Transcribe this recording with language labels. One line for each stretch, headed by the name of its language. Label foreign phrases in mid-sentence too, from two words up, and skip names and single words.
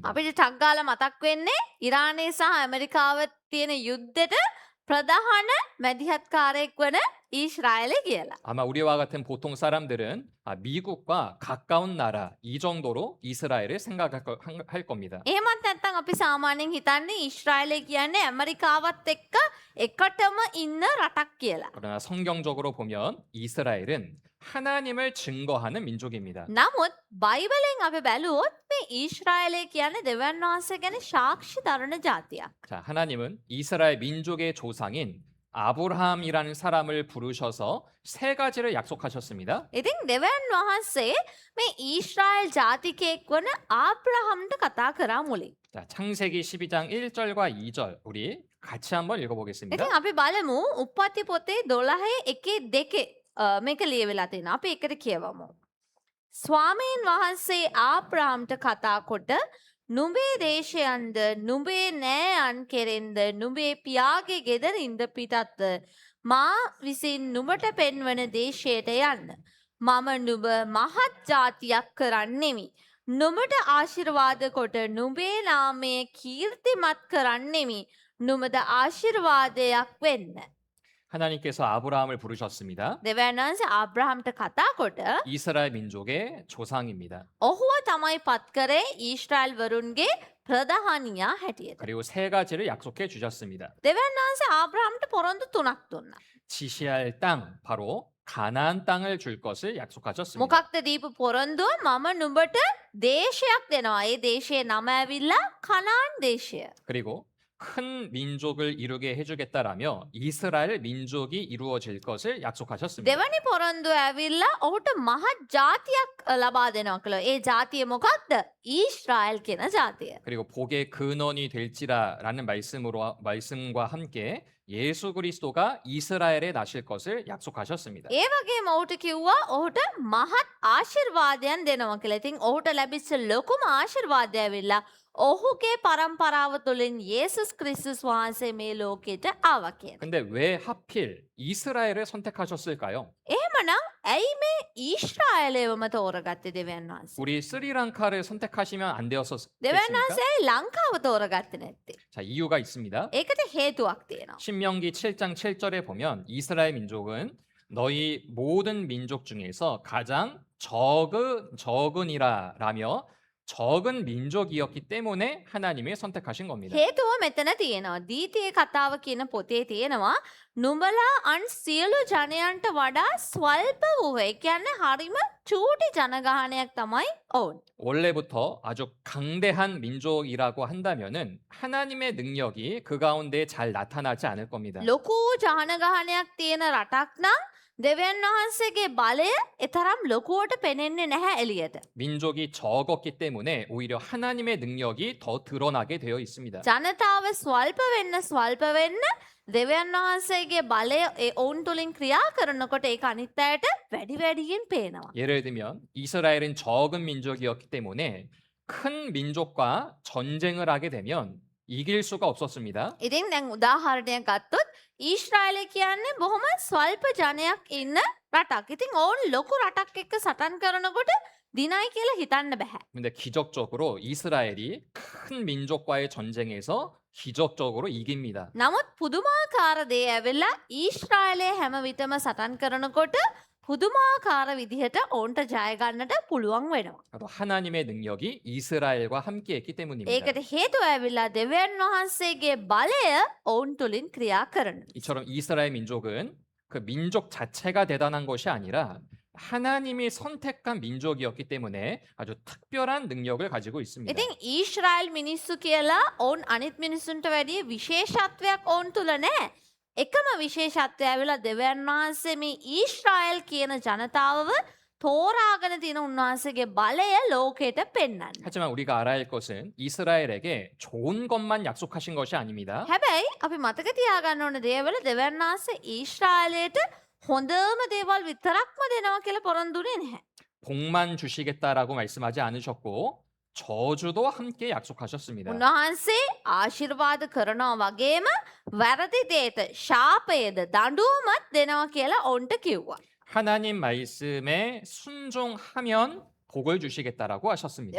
Sinhala: අපිට ටක් ගාලා මතක් වෙන්නේ ඉරානයේ සහ ඇමරිකාව තියෙන යුද්ධෙට ප්‍රධාන මැදිහත්කාරයෙක් වන ඊශ්‍රායලය කියලා.
Korean: 아마 우리와 같은 보통 사람들은 미국과 가까운 나라 이 정도로 이스라엘을 생각할 겁니다.
Sinhala: එහෙමත් නැත්නම් අපි සාමාන්‍යයෙන් හිතන්නේ ඊශ්‍රායලය කියන්නේ ඇමරිකාවත් එක්ක එකටම ඉන්න රටක් කියලා.
Korean: 그러나 성경적으로 보면 이스라엘은 하나님을 증거하는 민족입니다.
Sinhala: නමුත් බයිබලෙන් අපි බැලුවොත් මේ ඊශ්‍රායලය කියන්නේ දෙවියන් වහන්සේ ගැන සාක්ෂි දරන ජාතියක්.
Korean: 자, 하나님은 이스라엘 민족의 조상인 아브라함이라는 사람을 부르셔서 세 가지를 약속하셨습니다.
Sinhala: ඉතින් දෙවියන් වහන්සේ මේ ඊශ්‍රායල් ජාතිකයෙක් වන ආබ්‍රහම්ට කතා කරා මුලින්.
Korean: 자, 창세기 12장 1절과 2절 우리 같이 한번 읽어보겠습니다.
Sinhala: ඉතින් අපි බලමු උප්පත්ති පොතේ 12:1-2 මේක ලියවිලා තියෙනවා. අපි එකට කියවමු. ස්වාමීන් වහන්සේ ආබ්‍රහම්ට කතා කොට නුඹේ දේශයන්ද නුඹේ නෑයන් කෙරෙන්ද නුඹේ පියාගේ ගෙදරින්ද පිටත්ව මා විසින් නුඹට පෙන්වන දේශයට යන්න. මම නුඹ මහත් ජාතියක් කරන්නෙමි. නුඹට ආශිර්වාද කොට නුඹේ නාමය කීර්තිමත් කරන්නෙමි. නුඹද ආශිර්වාදයක් වෙන්න.
Korean: 하나님께서 아브라함을 부르셨습니다.
Sinhala: දෙවියන් වහන්සේ ආබ්‍රහම්ට කතා කොට
Korean: 이스라엘 민족의 조상입니다.
Sinhala: ඔහුව තමයි පත් කරේ ඊශ්‍රායල් වරුන්ගේ ප්‍රධානියා හැටියට.
Korean: 그리고 세 가지를 약속해 주셨습니다.
Sinhala: දෙවියන් වහන්සේ ආබ්‍රහම්ට පොරොන්දු 3ක් දුන්නා.
Korean: 지시할 땅, 바로 가나안 땅을 줄 것을 약속하셨습니다.
Sinhala: මොකක්ද දීපු පොරොන්දුව? මම නුඹට දේශයක් දෙනවා. ඒ දේශයේ නම ඇවිල්ලා කනාන් දේශය.
Korean: 그리고 큰 민족을 이루게 해주겠다라며 이스라엘 민족이 이루어질 것을 약속하셨습니다.
Sinhala: දෙවනි පොරොන්දුව ඇවිල්ලා ඔහුට මහත් ජාතියක් ලබා දෙනවා කියලා. ඒ ජාතිය මොකක්ද? ඊශ්‍රායල් කියන ජාතිය.
Korean: 그리고 복의 근원이 될지라라는 말씀과 함께 예수 그리스도가 이스라엘에 나실 것을 약속하셨습니다.
Sinhala: ඒ වගේම ඔහුට කිව්වා ඔහුට මහත් ආශිර්වාදයන් දෙනවා කියලා. ඉතින් ඔහුට ලැබිච්ච ලොකුම ආශිර්වාදය ඇවිල්ලා ඔහුගේ පරම්පරාව තුළින් 예수ස් ක්‍රිස්තුස් වහන්සේ මේ ලෝකෙට ආවා කියන.
Korean: 근데 왜 하필 이스라엘을 선택하셨을까요?
Sinhala: එහෙමනම් ඇයි මේ ඊශ්‍රායලයවම තෝරගත්තේ දෙවියන් වහන්සේ?
Korean: 우리 스리랑카를 선택하시면 안
Sinhala: දෙවියන්
Korean: 되었었겠습니까?
Sinhala: වහන්සේ ඇයි ලංකාව තෝරගත්තේ නැත්තේ?
Korean: 자, 이유가 있습니다.
Sinhala: ඒකට හේතුවක් තියෙනවා.
Korean: 신명기 7장 7절에 보면 이스라엘 민족은 너희 모든 민족 중에서 가장 적은이라라며 적은 민족이었기 때문에 하나님이 선택하신 겁니다.
Sinhala: හේතුව මෙතන තියෙනවා. දීතියේ කතාව කියන පොතේ තියෙනවා නුඹලා අන් සියලු ජනයන්ට වඩා ස්වල්ප වූ. ඒ කියන්නේ හරිම චූටි ජනගහනයක් තමයි ඔවුන්.
Korean: 원래부터 아주 강대한 민족이라고 한다면은 하나님의 능력이 그 가운데 잘 나타나지 않을 겁니다.
Sinhala: ලොකු ජනගහනයක් තියෙන රටක් නම් දෙවියන් වහන්සේගේ බලය එතරම් ලොකුවට පෙනෙන්නේ නැහැ එළියට.
Korean: 민족이 적었기 때문에 오히려 하나님의 능력이 더 드러나게 되어 있습니다.
Sinhala: ජනතාව ස්වල්ප වෙන්න දෙවියන් වහන්සේගේ බලය ඔවුන් තුලින් ක්‍රියා කරනකොට ඒක අනිත් අයට වැඩි වැඩියෙන් පේනවා.
Korean: 예를 들면 이스라엘은 적은 민족이었기 때문에 큰 민족과 전쟁을 하게 되면 이길 수가 없었습니다.
Sinhala: ඉතින් දැන් උදාහරණයක් ගත්තොත් ඊශ්‍රායලය කියන්නේ බොහොම ස්වල්ප ජනයක් ඉන්න රටක්. ඉතින් ඕන් ලොකු රටක් එක්ක සටන් කරනකොට දිනයි කියලා හිතන්න බෑ.
Korean: 근데 기적적으로 이스라엘이 큰 민족과의 전쟁에서 기적적으로 이깁니다.
Sinhala: නමුත් පුදුමාකාර දේ ඇවිල්ලා ඊශ්‍රායලය හැම විටම සටන් කරනකොට පුදුමාකාර විදිහට ඔවුන්ට ජය ගන්නට පුළුවන් වෙනවා.
Korean: 바로 하나님의 능력이 이스라엘과 함께했기 때문입니다.
Sinhala: ඒකට හේතුව ඇවිල්ලා දෙවියන් වහන්සේගේ බලය ඔවුන් තුලින් ක්‍රියා කරන.
Korean: 이처럼 이스라엘 민족은 그 민족 자체가 대단한 것이 아니라 하나님이 선택한 민족이었기 때문에 아주 특별한 능력을 가지고 있습니다.
Sinhala: ඉතින් ඊශ්‍රායල් මිනිස්සු කියලා ඔවුන් අනිත් මිනිස්සුන්ට වැඩිය විශේෂත්වයක් ඔවුන් තුල නැහැ. එකම විශේෂත්වය ඇවිල්ලා දෙවියන් වහන්සේ මේ ඊශ්‍රායල් කියන ජනතාවව තෝරාගෙන තියෙන උන්වහන්සේගේ බලය ලෝකෙට පෙන්වන්න.
Korean: 하지만 우리가 알아야 할 것은 이스라엘에게 좋은 것만 약속하신 것이 아닙니다.
Sinhala: හැබැයි අපි මතක තියාගන්න ඕන දේවල දෙවියන් වහන්සේ ඊශ්‍රායලයට හොඳම දේවල් විතරක්ම දෙනවා කියලා පොරොන්දුනේ නැහැ.
Korean: 복만 주시겠다라고 말씀하지 않으셨고 저주도 함께 약속하셨습니다.
Sinhala: උන්වහන්සේ ආශිර්වාද කරනවා වගේම වැරදි දේට ශාපයේද දඬුවමත් දෙනවා කියලා ඔවුන්ට කිව්වා.
Korean: 하나님 말씀에 순종하면 복을 주시겠다라고 하셨습니다.